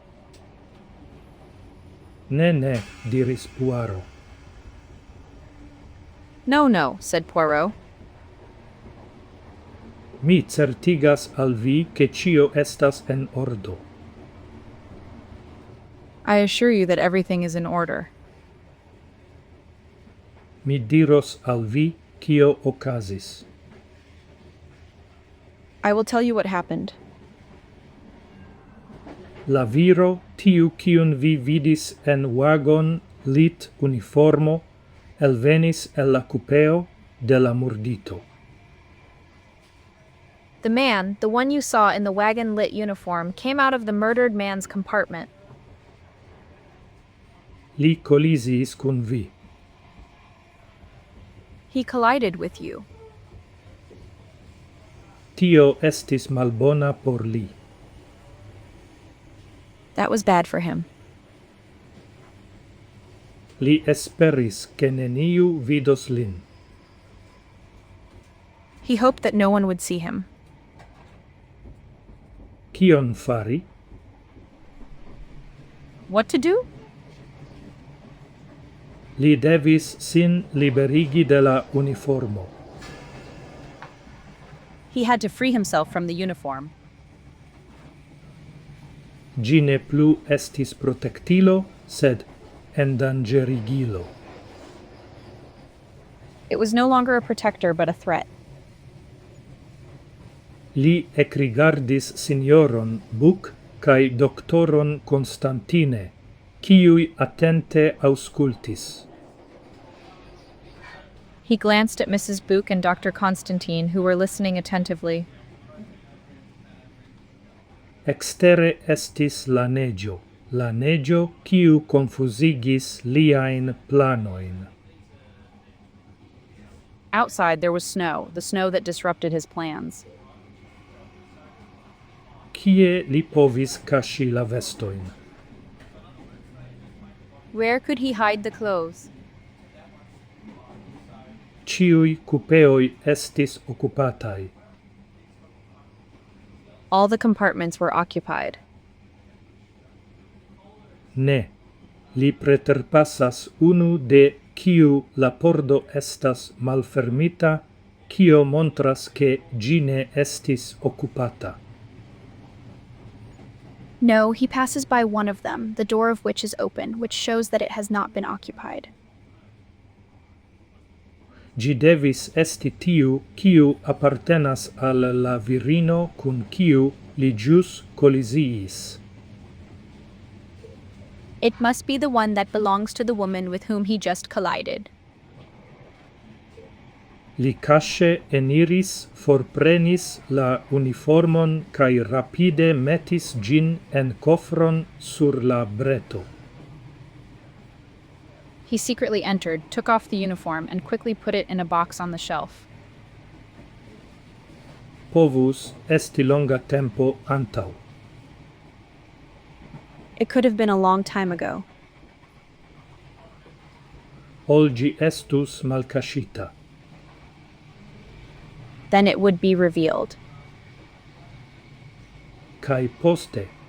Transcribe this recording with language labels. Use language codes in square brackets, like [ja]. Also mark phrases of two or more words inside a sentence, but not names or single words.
[eo] Ne, diris Poirot. [en] No, said Poirot. [eo] Mi certigas al vi ke ĉio estas en ordo. [en] I assure you that everything is in order. [eo] Mi diros al vi kio okazis. [en] I will tell you what happened. [eo] La viro, tiu kiun vi vidis en wagon lit uniformo, elvenis el la kupeo de la murdito. [en] The man, the one you saw in the wagon-lit uniform, came out of the murdered man's compartment. [eo] Li kolizis kun vi. [en] He collided with you. [eo] Tio estis malbona por li. [en] That was bad for him. [eo] Li esperis ke neniu vidos lin. [en] He hoped that no one would see him. [eo] Kion fari? [en] What to do? [eo] Li devis sin liberigi de la uniformo. [en] He had to free himself from the uniform. [eo] Gi ne plu estis protektilo, sed endangerigilo. [en] It was no longer a protector, but a threat. [eo] Li ekrigardis signoron Buck kaj doktoron Constantine, kiuj atente aŭskultis. [en] He glanced at Mrs. Buch and Dr. Constantine, who were listening attentively. [eo] Ekstere estis la neĝo kiu konfuzigis liajn planojn. [en] Outside there was snow, the snow that disrupted his plans. [eo] Kie li povis kaŝi la vestojn? [en] Where could he hide the clothes? [eo] Ĉiuj kupeoj estis okupataj. [en] All the compartments were occupied. [eo] Ne, li preterpasas unu de kiu la pordo estas malfermita, kio montras ke ĝi ne estis okupata. [en] No, he passes by one of them, the door of which is open, which shows that it has not been occupied. [eo] Ĝi devis esti tiu kiu apartenas al la virino kun kiu li ĵus koliziis. [en] It must be the one that belongs to the woman with whom he just collided. [eo] Li kaŝe eniris, forprenis la uniformon kaj rapide metis ĝin en kofron sur la breto. [en] He secretly entered, took off the uniform, and quickly put it in a box on the shelf. [eo] Povus esti longa tempo antaŭ. [en] It could have been a long time ago. [eo] Ol ĝi estus malkaŝita. [en] Then it would be revealed. [eo] Kaj poste,